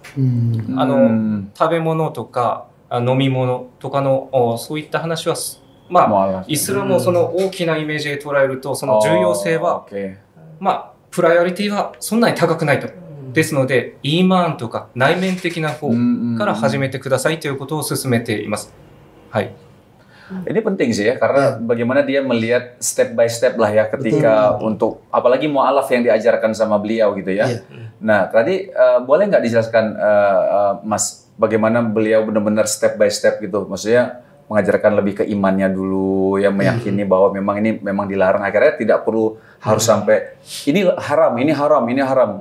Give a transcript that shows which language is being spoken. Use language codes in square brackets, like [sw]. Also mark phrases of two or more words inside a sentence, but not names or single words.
[ja] 食べ物とか飲み物とかのそういった話はまあ、イスラムをその大きなイメージで捉えると、その重要性は、まあ、プライオリティはそんなに高くないと。ですので、イーマンとか内面的な方から始めてくださいということを勧めています。はい。 [id] Ini penting sih ya, karena bagaimana dia melihat [en] step by step [id] lah ya ketika untuk, apalagi mu'alaf yang diajarkan sama beliau gitu ya. Nah, tadi boleh nggak dijelaskan Mas, bagaimana beliau benar-benar [en] step by step [id] gitu, maksudnya mengajarkan lebih ke imannya dulu, ya meyakini bahwa memang ini memang dilarang, akhirnya tidak perlu harus sampai ini haram, ini haram, ini haram.